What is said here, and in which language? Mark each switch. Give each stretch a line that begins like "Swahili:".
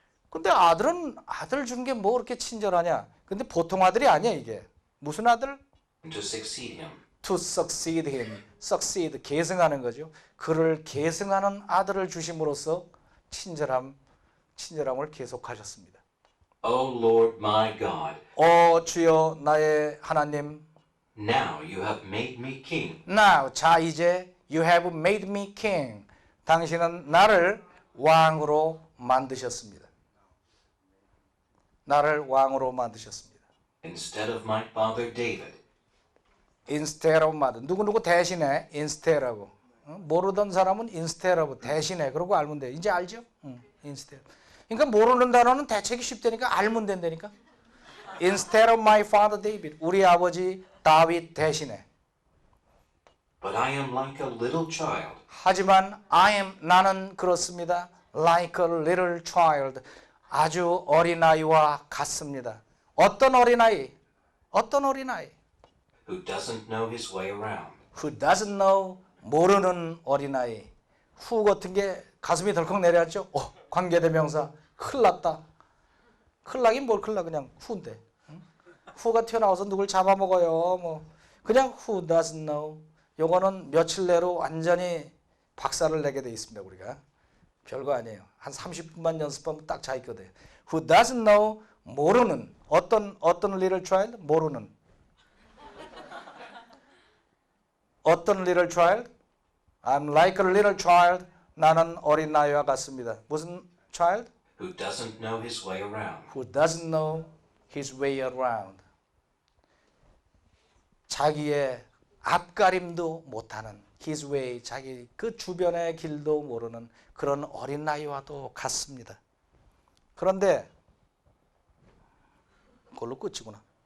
Korean: 근데 아들 준 게 뭐 그렇게 친절하냐? 근데 보통 아들이 아니야 이게. 무슨 아들?
English: To succeed him. To succeed him. Succeed.
Korean: 계승하는 거죠. 그를 계승하는 아들을 주심으로써 친절함을 계속하셨습니다.
English: O Lord my God.
Korean: 주여 나의 하나님.
English: Now you have made me king. Now,
Korean: 자 이제
English: you have made me king.
Korean: 당신은 나를 왕으로 만드셨습니다. 나를 왕으로 만드셨습니다.
English: Instead of my father David. Instead of mother.
Korean: 누구 대신에 instead하고. 모르던 사람은
English: instead of
Korean: 대신에 그러고 알면 돼. 이제 알죠? instead. 그러니까 모르는 단어는 대체기 쉽다니까 알면 된다니까.
English: Instead of my father David.
Korean: 우리 아버지 다윗 대신에.
English: But I am like a little child.
Korean: 하지만 나는 그렇습니다.
English: Like a little child.
Korean: 아주 어린아이와 같습니다. 어떤 어린아이? 어떤 어린아이?
English: Who doesn't know his way around. Who doesn't know.
Korean: 모르는 어린아이. 후 같은 게 가슴이 덜컥 내려앉죠. 관계대명사. 큰일 났다. 큰일 나긴 뭘 큰일 나. 그냥 후인데. 후가 튀어나와서 누굴 잡아먹어요. 뭐 그냥
English: who doesn't know.
Korean: 요거는 며칠 내로 완전히 박살을 내게 돼 있습니다. 우리가. 별거 아니에요. 한 30분만 연습하면 딱 자 있거든요.
English: Who doesn't know.
Korean: 모르는. 어떤
English: little child?
Korean: 모르는.
English: 어떤 little child? I'm like a little child.
Korean: 나는 어린 아이와 같습니다. 무슨 child?
English: Who doesn't know his way around. Who doesn't know his way around.
Korean: 자기의 앞가림도 못하는
English: his way,
Korean: 자기 그 주변의 길도 모르는 그런 어린 아이와도 같습니다. 그런데 그걸로 끝이구나.